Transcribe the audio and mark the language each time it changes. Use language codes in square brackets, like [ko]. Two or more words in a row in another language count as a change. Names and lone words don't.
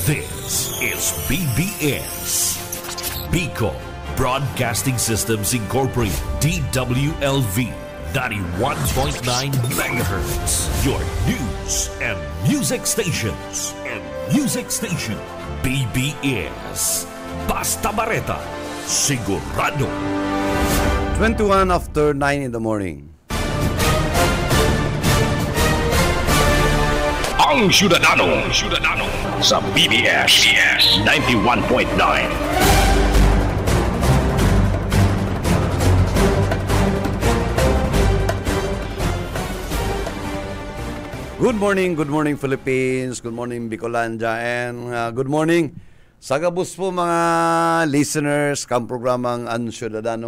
[en] This is BBS, Bicol Broadcasting Systems Incorporated, DWLV 91.9 MHz, your news and music stations. [bik] BBS, Basta Bareta, sigurado. [en] 21 after 9 in the morning. [bik] Ang Ciudadano sa BBS 91.9. [en] Good morning Philippines, good morning Bicolandia, and good morning [bik] sa gabus po mga listeners kang programang Ang Ciudadano.